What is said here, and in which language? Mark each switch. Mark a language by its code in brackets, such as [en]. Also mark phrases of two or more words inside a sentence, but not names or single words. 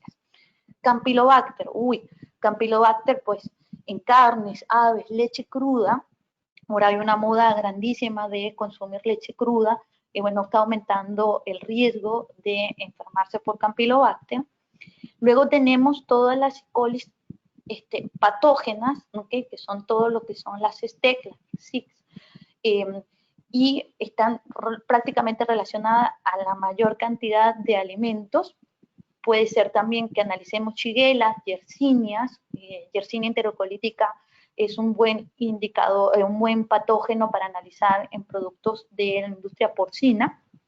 [es] Campylobacter, Campylobacter pues en carnes, aves, leche cruda. Ahora hay una moda grandísima de consumir leche cruda, y bueno, está aumentando el riesgo de enfermarse por Campylobacter. Luego tenemos todas las E. coli patógenas, ¿okay? Que son todo lo que son las STEC, las SICs, y están prácticamente relacionadas a la mayor cantidad de alimentos. Puede ser también que analicemos Shigella, Yersinias. Yersinia enterocolítica es un buen indicador, un buen patógeno para analizar en productos de la industria porcina.